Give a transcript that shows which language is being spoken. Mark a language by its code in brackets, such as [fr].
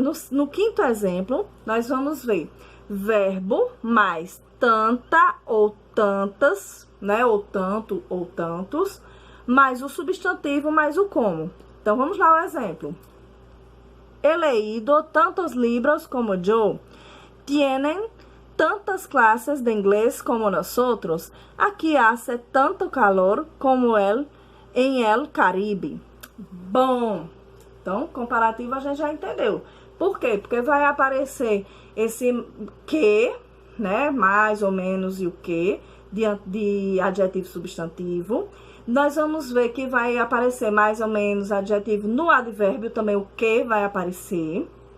[pt] No quinto exemplo, nós vamos ver verbo mais tanta ou tantas, né? Ou tanto ou tantos, mais o substantivo mais o como. Então, vamos lá ao exemplo. [es] He leído tantos libros como yo. Tienen tantas clases de inglés como nosotros. Aquí hace tanto calor como em el Caribe. [pt] Bom, então, comparativo a gente já entendeu. Por quê? Porque vai aparecer esse que, né? Mais ou menos e o que, de adjetivo substantivo. Nós vamos ver que vai aparecer mais ou menos adjetivo no advérbio, também o que vai aparecer.